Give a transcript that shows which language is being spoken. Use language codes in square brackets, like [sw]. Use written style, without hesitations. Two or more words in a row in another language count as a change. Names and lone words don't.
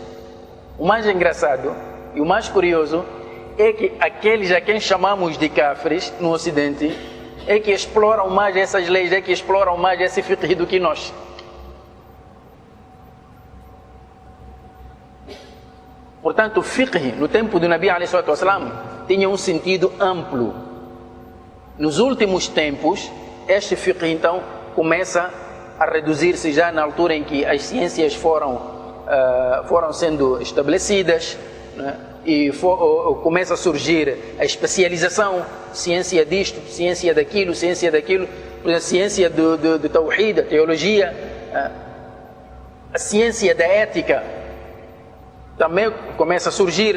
[pt] O mais engraçado e o mais curioso é que aqueles a quem chamamos de kafres no Ocidente é que exploram mais essas leis, é que exploram mais esse fiqh do que nós. Portanto, o fiqh no tempo do [ar] نبي عليه الصلاة والسلام [pt] tinha um sentido amplo. Nos últimos tempos, este fiqh então começa a reduzir-se já na altura em que as ciências foram sendo estabelecidas, né? E começa a surgir a especialização, ciência disto, ciência daquilo, a ciência do Tawhid, a teologia, a ciência da ética também começa a surgir.